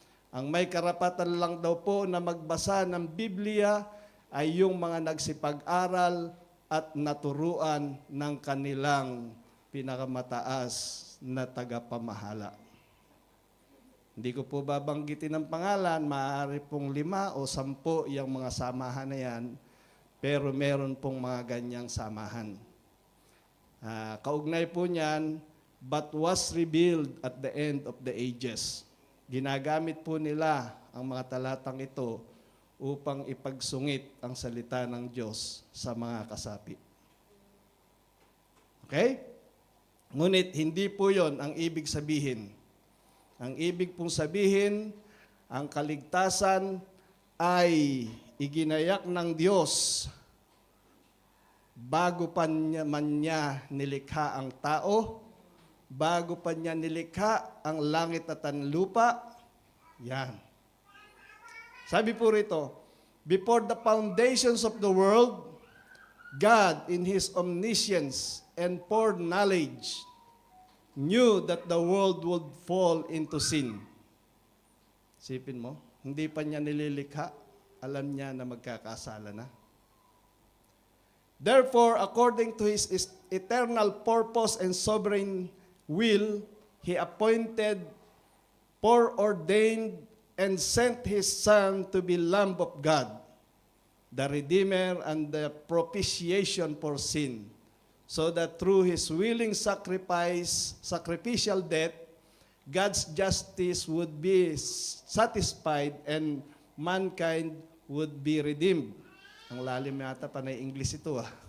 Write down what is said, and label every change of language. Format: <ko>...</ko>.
<tl>Ang may karapatan lang daw po na magbasa ng Biblia ay yung mga nagsipag-aral at naturuan ng kanilang pinakamataas na tagapamahala. Hindi ko po babanggitin ang pangalan, maaari pong 5 o 10 yung mga samahan na yan, pero meron pong mga ganyang samahan. Kaugnay po niyan,</tl> <en>but was revealed at the end of the ages.</en> <tl>Ginagamit po nila ang mga talatang ito upang ipagsungit ang salita ng Diyos sa mga kasapi. Okay? Ngunit hindi po yon ang ibig sabihin. Ang ibig pong sabihin, ang kaligtasan ay iginayak ng Diyos bago pa man niya nilikha ang tao, bago pa niya nilikha ang langit at ang lupa. Yan. Sabi po rito,</tl> <en>before the foundations of the world, God in His omniscience and foreknowledge knew that the world would fall into sin.</en> <tl>Sipin mo, hindi pa niya nililikha, alam niya na magkakasala na.</tl> <en>Therefore, according to His eternal purpose and sovereign will, He appointed, foreordained, and sent His Son to be Lamb of God, the Redeemer and the propitiation for sin, so that through His willing sacrificial death, God's justice would be satisfied and mankind would be redeemed.</en> <tl>Ang lalim yata pa na English ito.</tl>